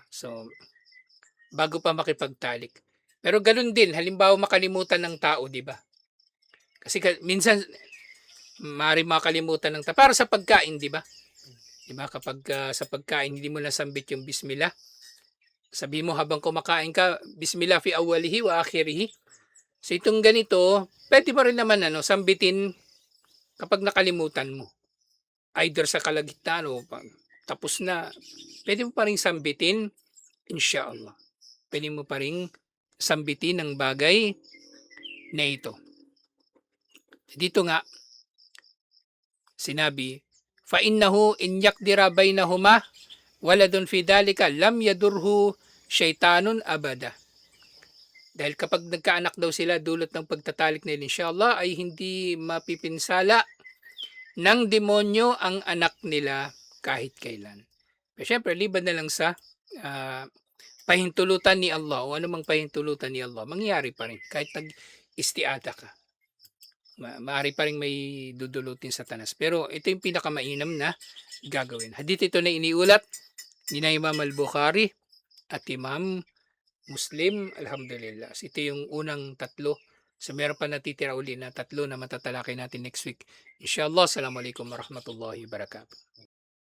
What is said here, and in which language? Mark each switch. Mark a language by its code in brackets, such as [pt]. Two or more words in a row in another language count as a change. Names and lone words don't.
[tl] So, bago pa makipagtalik. Pero ganun din, halimbawa makalimutan ng tao, diba? Kasi minsan, maaari makalimutan ng tao. Para sa pagkain, diba? Diba? Kapag sa pagkain, hindi mo nasambit yung bismillah. Sabi mo habang kumakain ka, [ar] بسم الله في أوله وآخره. [tl] So itong ganito, pwede mo rin naman sambitin kapag nakalimutan mo. Either sa kalagitnaan o tapos na, pwede mo pa rin sambitin, inshallah. Pwede mo pa rin sambitin ang bagay na ito. Dito nga, sinabi, [ar] فَإِنَّهُ إِنْ يَقْدِرَ بَيْنَهُمَا وَلَدٌ فِي ذَلِكَ لَمْ يَدُرْهُ شَيْطَانٌ أَبَدًا. [tl] Dahil kapag nagkaanak daw sila dulot ng pagtatalik nila, inshallah, ay hindi mapipinsala ng demonyo ang anak nila kahit kailan. Pero syempre, liban na lang sa pahintulutan ni Allah o anumang pahintulutan ni Allah, mangyayari pa rin kahit nag-istiada ka. Maaari pa rin may dudulutin sa tanas. Pero ito yung pinakamainam na gagawin. Hadith ito na iniulat ni Imam al-Bukhari at Imam Muslim. Alhamdulillah. So, ito yung unang tatlo. So meron pa natitira uli na tatlo na matatalakay natin [en] next week. [tl] Inshallah. [ar] السلام عليكم ورحمة الله وبركاته.